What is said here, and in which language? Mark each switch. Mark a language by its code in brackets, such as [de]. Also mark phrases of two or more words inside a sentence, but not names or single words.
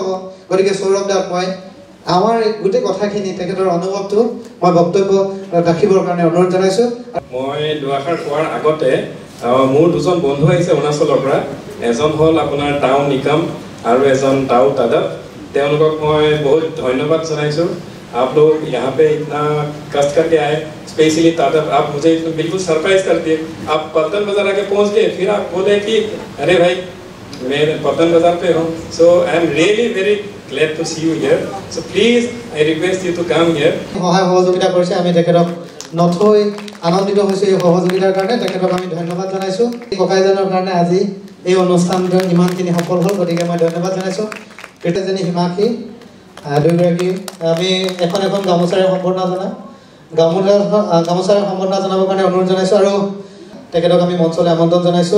[as] গতিকে সৌৰভ দাক মই আমাৰ গোটেই কথাখিনি তেখেতৰ অনুভৱটো মই বক্তব্য ৰাখিবৰ কাৰণে অনুৰোধ জনাইছোঁ। মই দুআষাৰ কোৱাৰ আগতে মোৰ দুজন বন্ধু আহিছে অৰুণাচলৰ পৰা, এজন হ'ল আপোনাৰ টাউ নিকাম আৰু এজন টাউ দাদা। তেওঁলোকক মই বহুত ধন্যবাদ জনাইছোঁ। [hi] आप लोग यहाँ पे इतना कष्ट करके आए, स्पेशली दादा आप मुझे बिल्कुल सरप्राइज कर दिए। आप पल्टन बाजार आके पहुँच गए, फिर आप बोले कि अरे भाई मैं पल्टन बाजार पे हूँ। [en] So I am really very glad to see you here. So please I request you to come here. [as] সহায় সহযোগিতা কৰিছে, আমি তেখেতক নথৈ আনন্দিত হৈছোঁ এই সহযোগিতাৰ কাৰণে। তেখেতক আমি ধন্যবাদ জনাইছোঁ। ককাইজনৰ কাৰণে আজি এই অনুষ্ঠানটো ইমানখিনি সফল হ'ল, গতিকে মই ধন্যবাদ জনাইছোঁ। কৃতজ্ঞজনী হিমাক্ষী দুয়োগৰাকী আমি এখন এখন গামোচাৰে সম্বৰ্ধনা জনাম, গামোচাৰে সম্বৰ্ধনা জনাবৰ কাৰণে অনুৰোধ জনাইছোঁ আৰু তেখেতক আমি মঞ্চলৈ আমন্ত্ৰণ জনাইছোঁ।